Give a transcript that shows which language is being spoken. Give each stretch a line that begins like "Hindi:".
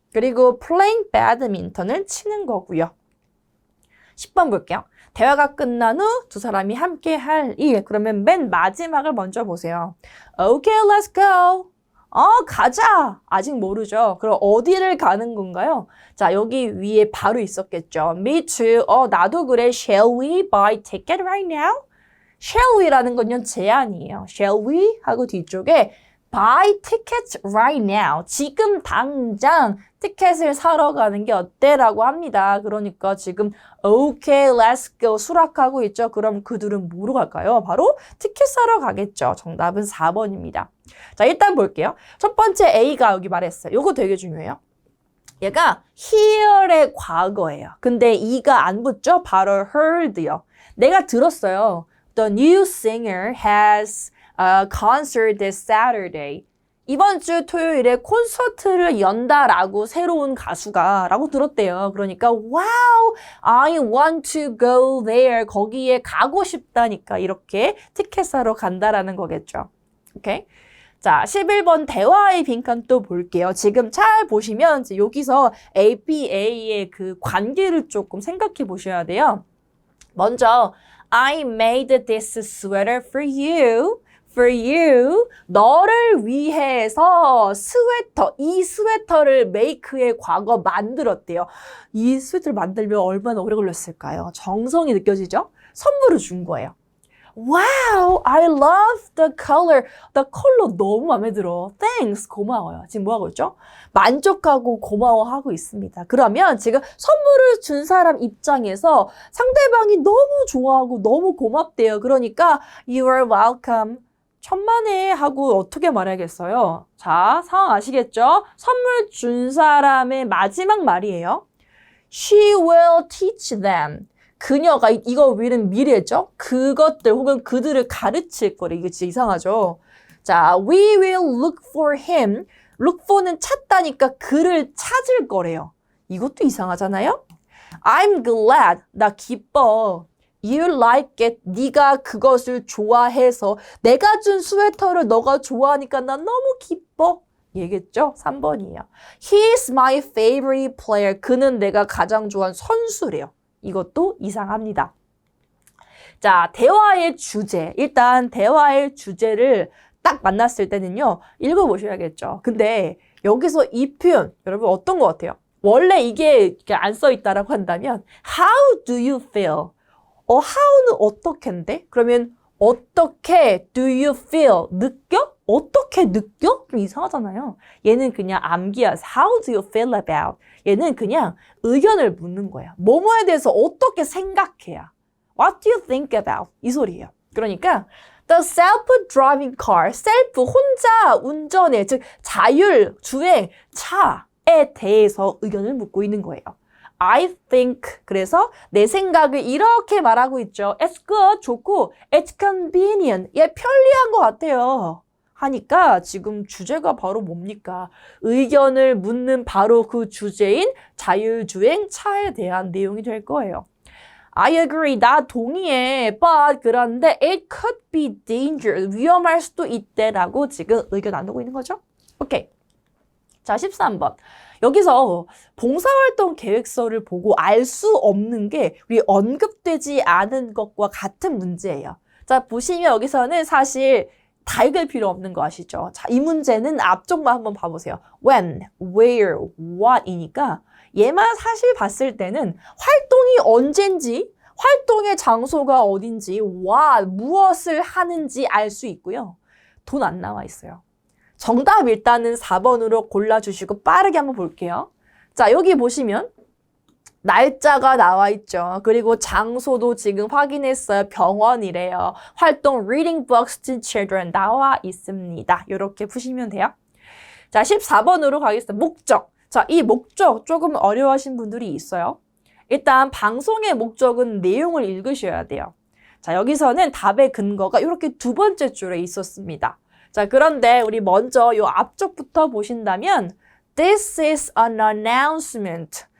Korean: 그리고 playing badminton을 치는 거고요. 10번 볼게요. 대화가 끝난 후 두 사람이 함께 할 일. 그러면 맨 마지막을 먼저 보세요.
English: Okay, let's go.
Korean: 가자. 아직 모르죠. 그럼 어디를 가는 건가요? 자, 여기 위에 바로 있었겠죠.
English: Me too.
Korean: 나도 그래.
English: Shall we buy ticket right now?
Korean: Shall we라는 건요, 제안이에요.
English: Shall we? 하고 뒤쪽에 buy tickets right now.
Korean: 지금 당장 티켓을 사러 가는 게 어때? 라고 합니다. 그러니까 지금 okay, let's go 수락하고 있죠. 그럼 그들은 뭐로 갈까요? 바로 티켓 사러 가겠죠. 정답은 4번입니다. 자, 일단 볼게요. 첫 번째 A가 여기 말했어요. 이거 되게 중요해요. 얘가 hear의 과거예요. 근데 E가 안 붙죠? 바로 heard요. 내가 들었어요.
English: The new singer has a concert this Saturday.
Korean: 이번 주 토요일에 콘서트를 연다라고 새로운 가수가 라고 들었대요.
English: 그러니까 wow, I want to go there.
Korean: 거기에 가고 싶다니까 이렇게 티켓 사러 간다라는 거겠죠. 오케이? 자, 11번 대화의 빈칸 또 볼게요. 지금 잘 보시면 이제 여기서 ABA의 그 관계를 조금 생각해 보셔야 돼요.
English: 먼저 I made this sweater for you. For you.
Korean: 너를 위해서 스웨터, 이 스웨터를 make의 과거 만들었대요. 이 스웨터를 만들면 얼마나 오래 걸렸을까요? 정성이 느껴지죠? 선물을 준 거예요.
English: Wow, I love the color.
Korean: The color 너무 마음에 들어. Thanks, 고마워요. 지금 뭐 하고 있죠? 만족하고 고마워하고 있습니다. 그러면 지금 선물을 준 사람 입장에서 상대방이 너무 좋아하고 너무 고맙대요.
English: 그러니까 you are welcome.
Korean: 천만에 하고 어떻게 말해야겠어요? 자, 상황 아시겠죠? 선물 준 사람의 마지막 말이에요.
English: She will teach them.
Korean: 그녀가, 이거 will은 미래죠? 그것들 혹은 그들을 가르칠 거래. 이게 진짜 이상하죠? 자,
English: we will look for him.
Korean: look for는 찾다니까 그를 찾을 거래요.
English: 이것도 이상하잖아요? I'm glad.
Korean: 나 기뻐.
English: You like it.
Korean: 네가 그것을 좋아해서 내가 준 스웨터를 너가 좋아하니까 난 너무 기뻐. 얘겠죠? 3번이에요.
English: He's my favorite player.
Korean: 그는 내가 가장 좋아하는 선수래요. 이것도 이상합니다. 자, 대화의 주제. 일단 대화의 주제를 딱 만났을 때는요. 읽어보셔야겠죠. 근데 여기서 이 표현 여러분 어떤 것 같아요? 원래 이게 안 써있다라고 한다면
English: How do you feel?
Korean: how는 어떻게인데?
English: 그러면 어떻게 do you feel?
Korean: 느껴? 어떻게 느껴? 좀 이상하잖아요. 얘는 그냥 암기야.
English: How do you feel about?
Korean: 얘는 그냥 의견을 묻는 거야. 뭐뭐에 대해서 어떻게 생각해야?
English: What do you think about?
Korean: 이 소리예요. 그러니까 the self-driving car, self 혼자 운전의 즉 자율 주행 차에 대해서 의견을 묻고 있는 거예요. I think 그래서 내 생각을 이렇게 말하고 있죠.
English: It's good
Korean: 좋고
English: it's convenient
Korean: 편리한 것 같아요. 하니까 지금 주제가 바로 뭡니까? 의견을 묻는 바로 그 주제인 자율주행 차에 대한 내용이 될 거예요.
English: I agree. 나 동의해. But
Korean: 그런데
English: it could be dangerous.
Korean: 위험할 수도 있대라고 지금 의견 나누고 있는 거죠. 오케이. 자, 13번. 여기서 봉사활동 계획서를 보고 알 수 없는 게 우리 언급되지 않은 것과 같은 문제예요. 자, 보시면 여기서는 사실 다 읽을 필요 없는 거 아시죠? 자, 이 문제는 앞쪽만 한번 봐보세요. When, where, what이니까 얘만 사실 봤을 때는 활동이 언젠지, 활동의 장소가 어딘지, what, 무엇을 하는지 알 수 있고요. 돈 안 나와 있어요. 정답 일단은 4번으로 골라주시고 빠르게 한번 볼게요. 자, 여기 보시면 날짜가 나와 있죠. 그리고 장소도 지금 확인했어요. 병원이래요. 활동 Reading Books to Children 나와 있습니다. 이렇게 푸시면 돼요. 자, 14번으로 가겠습니다. 목적. 자, 이 목적 조금 어려워하신 분들이 있어요. 일단 방송의 목적은 내용을 읽으셔야 돼요. 자, 여기서는 답의 근거가 이렇게 두 번째 줄에 있었습니다. 자, 그런데 우리 먼저 이 앞쪽부터 보신다면
English: This is an announcement.